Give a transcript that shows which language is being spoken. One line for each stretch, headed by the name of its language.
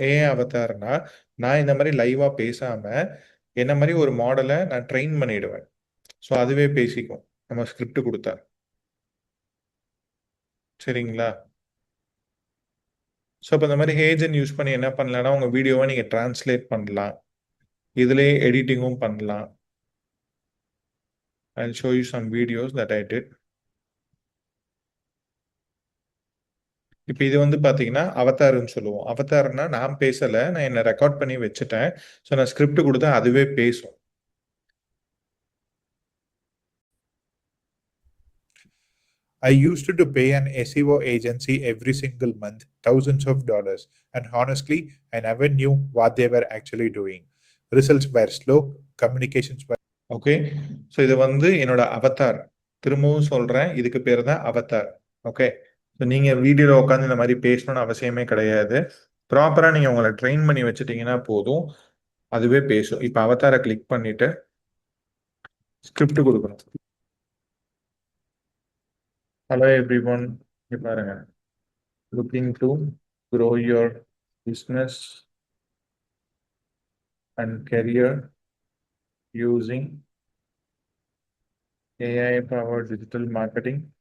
Tamil: AI அவதார்னா நான் இந்த மாதிரி லைவாக பேசாமல் என்ன மாதிரி ஒரு மாடலை நான் ட்ரெயின் பண்ணிடுவேன். ஸோ அதுவே பேசிக்கும் நம்ம ஸ்கிரிப்ட் கொடுத்தா. சரிங்களா? ஸோ இப்போ இந்த மாதிரி ஏஜென்ட் யூஸ் பண்ணி என்ன பண்ணலாம்னா உங்கள் வீடியோவை நீங்கள் டிரான்ஸ்லேட் பண்ணலாம், இதுலேயே எடிட்டிங்கும் பண்ணலாம்.
English: I'll show you some videos that I did.
Tamil: இப்போ இது வந்து பார்த்தீங்கன்னா அவதார்னு சொல்லுவோம். அவதார்னா நான் பேசலை, நான் என்னை ரெக்கார்ட் பண்ணி வச்சுட்டேன். ஸோ நான் ஸ்கிரிப்ட் கொடுத்தா அதுவே பேசும்.
English: I used to pay an SEO agency every single month, thousands of dollars, and honestly, I never knew what they were actually doing. Results were slow, communications were.
Tamil: Okay, so இது வந்து என்னோட Avatar. திரும்பவும் சொல்கிறேன், இதுக்கு பேர் தான் Avatar. Okay, so நீங்கள் வீடியோவில் உட்காந்து இந்த மாதிரி பேசணும்னு அவசியமே கிடையாது. ப்ராப்பராக நீங்கள் உங்களை ட்ரெயின் பண்ணி வச்சுட்டீங்கன்னா போதும், அதுவே பேசும். இப்போ அவதாரை கிளிக் பண்ணிட்டு ஸ்கிரிப்ட் கொடுக்கணும்.
English: hello everyone,
Tamil: இங்கே பாருங்க.
English: Looking to grow your business and career using AI-powered digital marketing.